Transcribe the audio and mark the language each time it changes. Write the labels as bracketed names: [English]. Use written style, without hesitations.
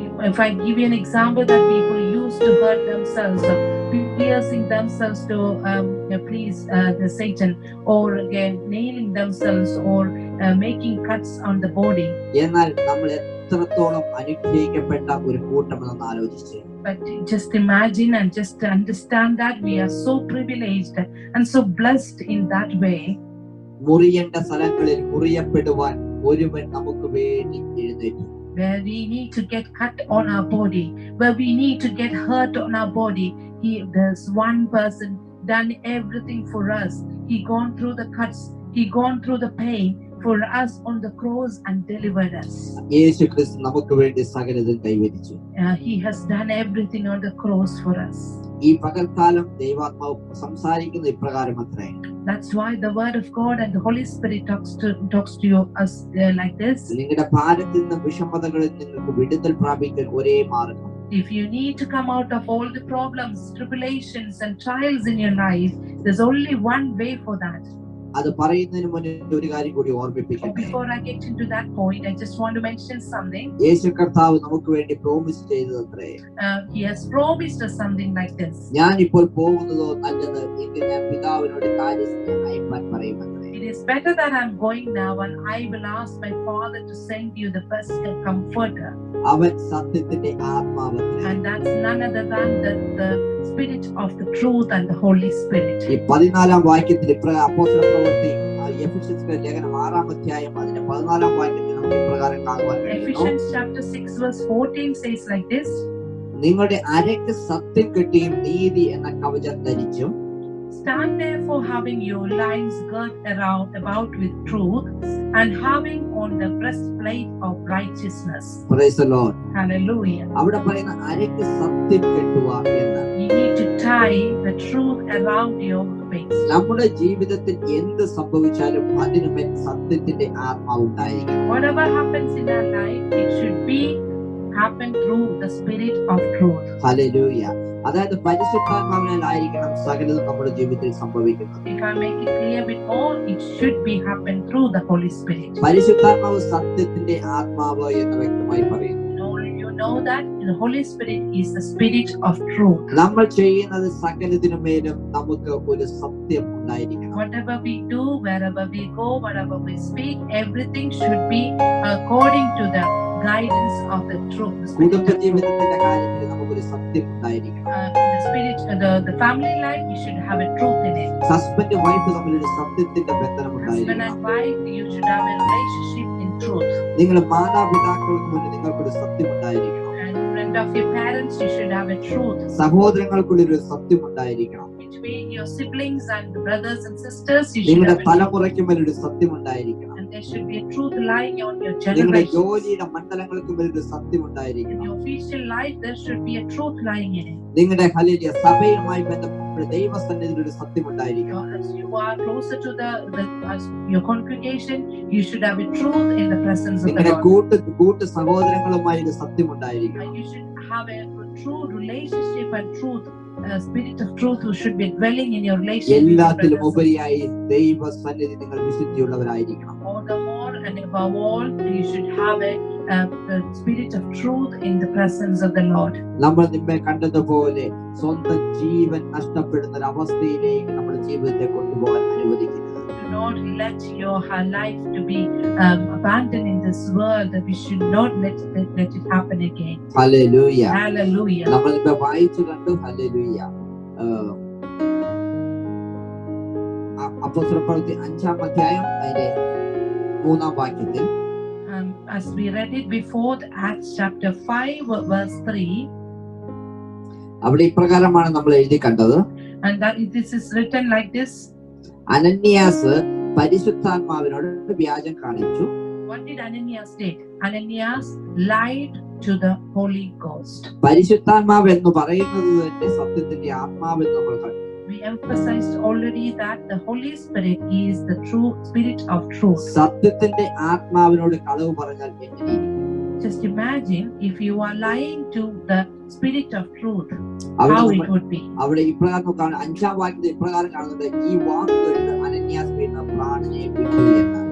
[English] If I give you an example, that people used to hurt themselves, piercing themselves to please the Satan, or again nailing themselves, or making cuts on the body. [Malayalam] എന്നാൽ നമ്മൾ എത്രത്തോളം അനുഗ്രഹിക്കപ്പെട്ട ഒരു കൂട്ടമെന്ന് ആലോചിച്ച്. [English] But just imagine and just understand that we are so privileged and so blessed in that way. [Malayalam] മുറിയേണ്ട സ്ഥലങ്ങളിൽ മുറിയപ്പെടുവാൻ ഒരുവൻ നമുക്ക് വേണ്ടി എഴുന്നേറ്റു. [English] Where we need to get cut on our body, where we need to get hurt on our body, there's one person done everything for us. He gone through the cuts, he gone through the pain for us on the cross and delivered us. [Malayalam] യേശു ക്രിസ്തു നമുക്ക് വേണ്ടി സകലതും കൈവരിച്ചു. [English] He has done everything on the cross for us. [Malayalam] ഈ പകൽക്കാലം ദൈവാത്മാവ് സംസാരിക്കുന്ന ഇപ്രകാരമത്രേ. [English] That's why the word of God and the Holy Spirit talks to us like this. [Malayalam] നിങ്ങളുടെ ഭാരത്തിൽ നിന്നും വിഷമതകളിൽ നിങ്ങൾക്ക് വിടുതൽ പ്രാപിക്കാൻ ഒരേ മാർഗ്ഗം. [English] If you need to come out of all the problems, tribulations and trials in your life, there's only one way for that. [Malayalam] അത് പറയുന്നതിന് മുന്നേ ഒരു കാര്യം കൂടി ഓർമ്മിപ്പിക്കട്ടെ. [English] Before I get into that point, I just want to mention something. [Malayalam] യേശു കർത്താവ് നമുക്ക് വേണ്ടി promise ചെയ്തതത്രേ. [English] He has promised us something like this. [Malayalam] ഞാൻ ഇപ്പോൾ പോകുന്നതോ നല്ലത്, എങ്കിൽ ഞാൻ പിതാവിനോട് കാര്യസ്ഥനെ അയപ്പാൻ പറയുമത്രേ. [English] It is better that I'm going now, and I will ask my Father to send you the best comforter. [Malayalam] അവൻ സത്യത്തിന്റെ ആത്മാവത്രേ. [English] And that's none other than the Spirit of the truth and the Holy Spirit. [Malayalam] ഈ 14-ാം വാക്യത്തിൽ അപ്പോസ്തലപ്രവൃത്തി എഫെസ്യർക്കുള്ള ലേഖനം 6-ാം അധ്യായം അതിന്റെ 14-ാം വാക്യത്തിൽ നമുക്ക് ഇപ്രകാരം കാണുവാൻ കഴിയും. [English] Ephesians chapter 6 verse 14 says like this. [Malayalam] നിങ്ങളുടെ അരയ്ക്ക് സത്യം കെട്ടിയും നീതി എന്ന കവചം ധരിച്ചും. [English] Stand therefore, having your loins girt about with truth, and having on the breastplate of righteousness. Praise the Lord. Hallelujah. [Malayalam] അവിടെ പറയുന്ന അരയ്ക്ക് സത്യം കെട്ടുക എന്ന്. [English] You need to tie the truth around your waist. [Malayalam] നമ്മുടെ ജീവിതത്തിൽ എന്ത് സംഭവിച്ചാലും അതിനുമേൽ സത്യത്തിന്റെ ആത്മാവ് ഉണ്ടായിരിക്കണം. [English] Whatever happens in our life, it should be happen through the Spirit of truth. Hallelujah. [Malayalam] അതായത് പരിശുദ്ധാത്മാവിനാലായിരിക്കണം സകലതും നമ്മുടെ ജീവിതത്തിൽ സംഭവിക്കുന്നത്. [English] If I make it clear with all, it should be happen through the Holy Spirit. [Malayalam] പരിശുദ്ധാത്മാവ് സത്യത്തിന്റെ ആത്മാവ് എന്ന് വ്യക്തമായി പറയുന്നു. [English] You know that the Holy Spirit is the Spirit of truth. [Malayalam] നമ്മൾ ചെയ്യുന്നത് സകലതിനുമേലും നമുക്ക് ഒരു സത്യം ഉണ്ടായിരിക്കണം. [English] Whatever we do, wherever we go, whatever we speak, everything should be according to the guidance of the truth. [Malayalam] കുടുംബ ജീവിതത്തിന്റെ കാര്യത്തിൽ നമുക്കൊരു സത്യം ഉണ്ടായിരിക്കണം. [English] The spirit, the family life, you should have a truth in it. Husband wife [Malayalam] തമ്മിലൊരു സത്യത്തിന്റെ ബന്ധനം [English] Husband [Malayalam] ഉണ്ടായിരിക്കണം. [English] and wife, you should have a relationship in truth. [Malayalam] നിങ്ങളുടെ മാതാപിതാക്കൾക്ക് മുന്നിൽ നിങ്ങൾക്കൊരു സത്യം ഉണ്ടായിരിക്കണം. [English] And in front of your parents, you should have a truth. [Malayalam] സഹോദരങ്ങൾക്കുള്ളിൽ ഒരു സത്യം ഉണ്ടായിരിക്കണം. [English] Between your siblings and brothers and sisters, you should [Malayalam] നിങ്ങളുടെ [English] have a truth. [Malayalam] തലമുറയ്ക്ക് മേൽ ഒരു സത്യം ഉണ്ടായിരിക്കണം. [English] And there should be a truth lying on your [Malayalam] നിങ്ങളുടെ [English] generations. [Malayalam] ജോലിയുടെ മണ്ഡലങ്ങൾക്ക് മേൽ ഒരു സത്യം [English] In [Malayalam] ഉണ്ടായിരിക്കണം. [English] your official life, there should be a truth lying in it. [Malayalam] നിങ്ങളുടെ ഹല്ലേലൂയ സഭയുമായി ബന്ധപ്പെട്ട ദൈവസന്നിധിയിൽ ഒരു സത്യം ഉണ്ടായിരിക്കണം. [English] As you are closer to your congregation, you should have a truth in the presence of the [Malayalam] നിങ്ങളുടെ [English] Lord. [Malayalam] കൂട്ട് സഹോദരങ്ങളുമായി ഒരു സത്യം ഉണ്ടായിരിക്കണം. [English] You should have a true relationship and truth. Spirit of truth who should be dwelling in your relationship. [Malayalam] എല്ലാത്തിലും ഉപരിയായി ദൈവസന്നിധി നിങ്ങൾ വിശുദ്ധിയുള്ളവരായിരിക്കണം. [English] All the more and above all, you should have a spirit of truth in the presence of the Lord. [Malayalam] നമ്മൾ നിന്നെ കണ്ടതുപോലെ സ്വന്തം ജീവൻ നഷ്ടപ്പെടുന്ന ഒരു അവസ്ഥയിലേക്ക് നമ്മുടെ ജീവിതത്തെ കൊണ്ടുപോകാൻ അനുവദിക്കരുത്. [English] Do not let her life to be abandoned in this world. That we should not let it happen again. [Malayalam] Hallelujah. [English] Hallelujah. [Malayalam] നമ്മളിപ്പോ വായിച്ചു കണ്ടു. ഹല്ലേലൂയ. അപ്പോസ്തലപ്രവൃത്തി 5-ാം അധ്യായം അതിന്റെ 3-ാം വാക്യത്തിൽ [English] as we read it before, Acts chapter 5 verse 3, [Malayalam] അവിടെ ഇപ്രകാരമാണ് നമ്മൾ എഴുതി കണ്ടത്. [English] and that this is written like this. [Malayalam] അനന്യാസ് പരിശുദ്ധാത്മാവിനോട് വ്യാജം കാണിച്ചു. [English] What did Ananias did? Ananias lied to the Holy Ghost. [Malayalam] പരിശുദ്ധാത്മാവ് എന്ന് പറയുന്നത് തന്നെ സത്യത്തിന്റെ ആത്മാവ് എന്ന് നമ്മൾ കണ്ടു. [English] We emphasized already that the Holy Spirit is the true spirit of truth. [Malayalam] സത്യത്തിന്റെ ആത്മാവിനോട് കളവ് പറഞ്ഞാൽ എങ്ങനെയിരിക്കും? [English] Just imagine if you are lying to the spirit of truth, how it would be. [Malayalam] അവിടെ ഇപ്രകാരം 5-ാം വാക്യത്തിൽ ഇപ്രകാരം കാണുന്നത്, ഈ വാക്ക് കേട്ട് അനന്യാസ് വീണ് പ്രാണനെ വിട്ടു എന്ന്.